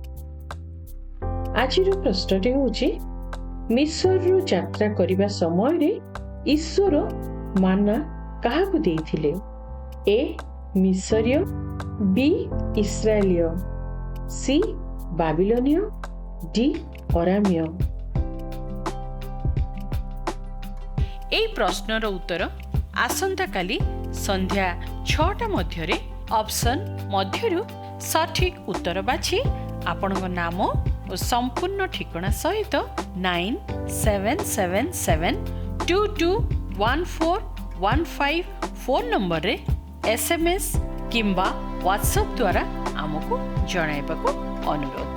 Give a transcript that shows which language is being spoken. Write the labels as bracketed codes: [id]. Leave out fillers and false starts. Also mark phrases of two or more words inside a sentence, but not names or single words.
[or] ଆଜିର ପ୍ରଶ୍ନଟି ହେଉଛି ମିଶରରୁ ଯାତ୍ରା କରିବା ସମୟରେ ଈଶ୍ୱର ମାନା କାହାକୁ ଦେଇଥିଲେ? ଏ ମିଶରୀୟ, ବି ଇସ୍ରାଏଲୀୟ, ସି ବାବିଲନୀୟ, ଡି ଅରାମୀୟ। ଏହି ପ୍ରଶ୍ନର ଉତ୍ତର ଆସନ୍ତାକାଲି ସନ୍ଧ୍ୟା 6ଟା ମଧ୍ୟରେ অপশন ମଧ୍ୟରୁ ସଠିକ ଉତ୍ତର ବାଛି ଆପଣଙ୍କ ନାମ ଓ ସମ୍ପୂର୍ଣ୍ଣ ଠିକଣା ସହିତ 9777221415 ଫୋନ୍ ନମ୍ବରରେ SMS କିମ୍ବା ହ୍ୱାଟ୍ସଆପ୍ ଦ୍ୱାରା ଆମକୁ ଜଣାଇବାକୁ ଅନୁରୋଧ।